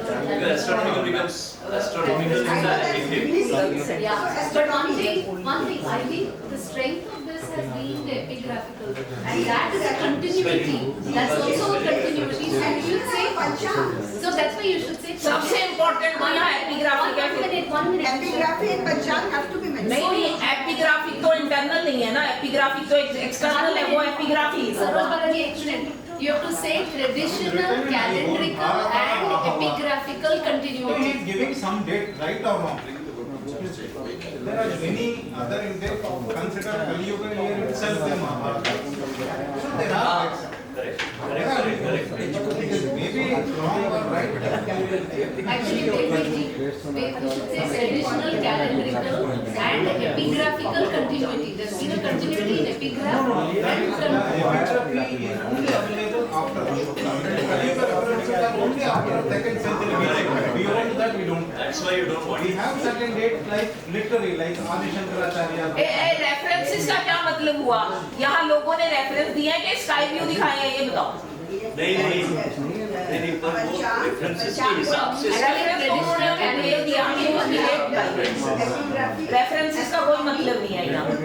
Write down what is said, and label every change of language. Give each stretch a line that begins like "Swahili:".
English: because astronomical becomes astronomical Yeah, but one thing, I think the strength of this has been the epigraphical, and that is a continuity. That's also a continuity. So you should say Panchang. So that's why you should say.
Hindi: सबसे important तो यहाँ epigraphic है।
English: One minute. Epigraphy and panchang have to be mentioned
Hindi: नहीं epigraphic तो internal नहीं है ना, एपिग्राफिक तो एक्सटर्नल है, वो epigraphy
English: Saroj Balaji, excellent. You have to say traditional, calendrical, and epigraphical So he continuity. is giving some date, right or wrong. There are many other Indians consider Kali Yuga year itself the Mahabharata. So there are dates. Maybe wrong or right. Actually, you should say traditional, calendrical, and epigraphical continuity. There's been a continuity in epigraph and Epigraphy is only available after Ashoka. Kali Yuga references are only after 2nd century. Beyond that we don't. that's why you don't want We have certain dates like literary, like Adi Shankaracharya.
Hindi: References का क्या मतलब हुआ? यहाँ लोगों ने reference दिया है कि स्काई व्यू दिखाए हैं, ये बताओ। नहीं पर वो references के हिसाब से रेफरेंस तो उन्होंने ले दिया, हमने उसकी डेट बताई। रेफरेंसेस का कोई मतलब नहीं है यहाँ।